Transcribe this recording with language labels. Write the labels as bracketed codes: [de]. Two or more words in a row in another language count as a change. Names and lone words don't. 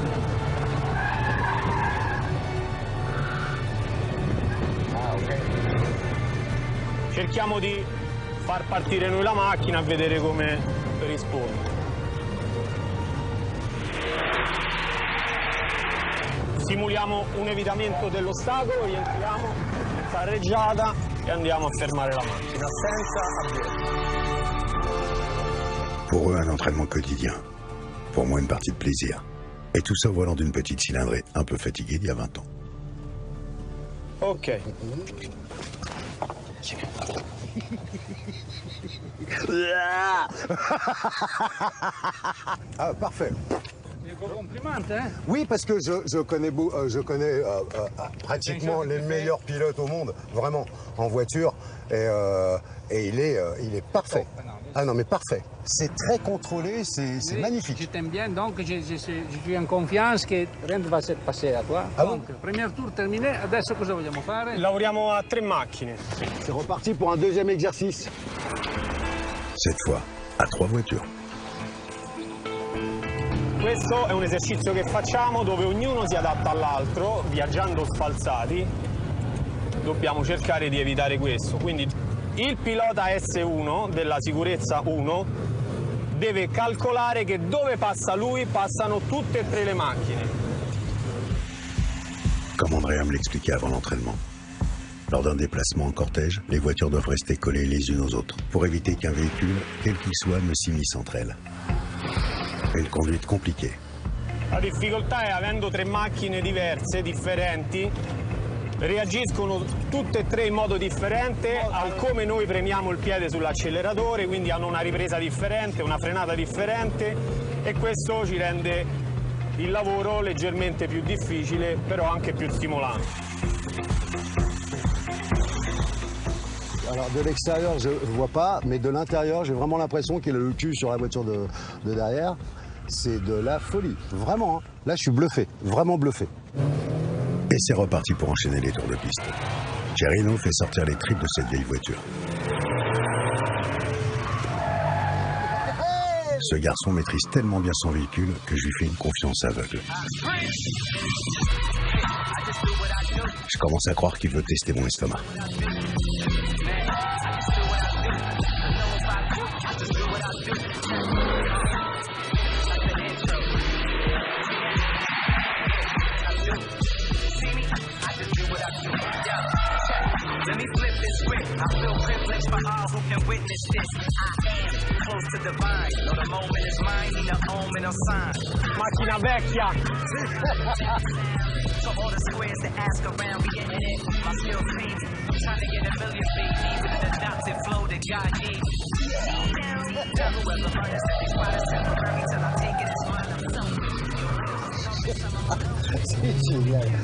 [it] Cerchiamo di far partire noi la macchina e vedere come risponde. Simuliamo un evitamento dell'ostacolo, rientriamo in carreggiata e andiamo a fermare la macchina senza avviare. [fr] Pour eux, un entraînement quotidien. Pour moi, une partie de plaisir. Et tout ça au volant d'une petite cylindrée un peu fatiguée d'il y a 20 ans. Ok. Ah, parfait. Oui, parce que je connais pratiquement les meilleurs pilotes au monde, vraiment, en voiture. Et il est parfait. Ah non, mais parfait. C'est très contrôlé, c'est magnifique. Je t'aime bien, donc je suis en confiance que rien ne va se passer à toi. Ah donc, premier tour terminé, [it] adesso cosa vogliamo fare? Lavoriamo a 3 macchine. [fr] C'est reparti pour un deuxième exercice. Cette fois, à 3 voitures. [it] Questo è un esercizio che facciamo dove ognuno si adatta all'altro, viaggiando sfalsati. Dobbiamo cercare di evitare questo. Quindi il pilota S1 della sicurezza 1 deve calcolare che dove passa lui passano tutte e 3 le macchine. [fr] Comme Andrea me l'expliquait avant l'entraînement. Lors d'un déplacement en cortège, les voitures doivent rester collées les unes aux autres pour éviter qu'un véhicule, quel qu'il soit, ne s'immisce entre elles. Une conduite compliquée. [it] La difficoltà è avendo 3 macchine diverse, differenti, reagiscono tutte e 3 in modo differente al come noi premiamo il piede sull'acceleratore, quindi hanno una ripresa differente, una frenata differente e questo ci rende il lavoro leggermente più difficile, però anche più stimolante. [fr] Alors de l'extérieur, je ne vois pas, mais de l'intérieur, j'ai vraiment l'impression qu'il a le cul sur la voiture de derrière. C'est de la folie, vraiment. Hein. Là, je suis bluffé, vraiment bluffé. Et c'est reparti pour enchaîner les tours de piste. Gerino fait sortir les tripes de cette vieille voiture. Ce garçon maîtrise tellement bien son véhicule que je lui fais une confiance aveugle. Je commence à croire qu'il veut tester mon estomac. [en] Let me flip this script. I feel privileged for all who can witness this. I am close to divine. No, the moment is mine, need an omen or sign. [it] Macchina vecchia! [en] To all the squares that ask around me in it, my skill feed. I'm trying to get a million feet, even an adopted flow that God gave me. Tell whoever learns that these spots temporary till I take it as mine. [fr] C'est génial.